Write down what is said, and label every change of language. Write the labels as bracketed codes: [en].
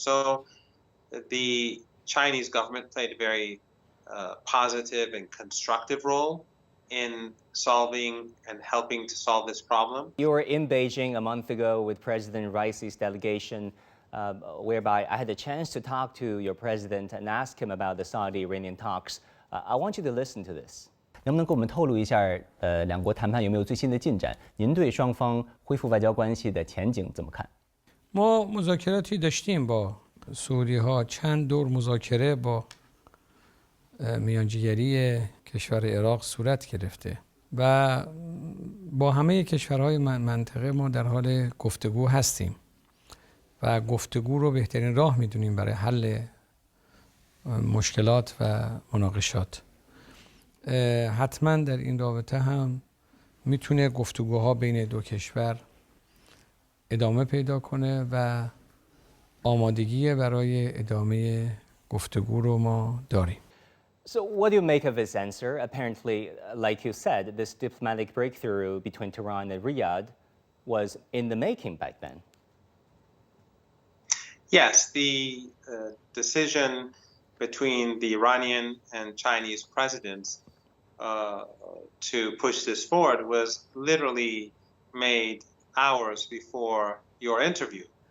[en] So the Chinese government played a very positive and constructive role in solving and helping to solve this problem. You were in Beijing a month ago with President Raisi's delegation, whereby I had the chance to talk to your president and ask him about the Saudi-Iranian talks. I want you to listen to this. [zh] 能不能给我们透露一下，两国谈判有没有最新的进展？您对双方恢复外交关系的前景怎么看？ [fa] ما مذاکراتی داشتیم با سعودی ها، چند دور مذاکره با میانجیگری کشور عراق صورت گرفته و با همه کشورهای منطقه ما در حال گفتگو هستیم و گفتگو رو بهترین راه میدونیم برای حل مشکلات و مناقشات. حتما در این رابطه هم میتونه گفتگوها بین دو کشور ادامه پیدا کنه و آمادگی برای ادامه گفتگو رو ما داریم. [en] So what do you make of his answer? Apparently, like you said, this diplomatic breakthrough between Tehran and Riyadh was in the making back then. Yes, the decision between the Iranian and Chinese presidents to push this forward was literally made hours before your interview.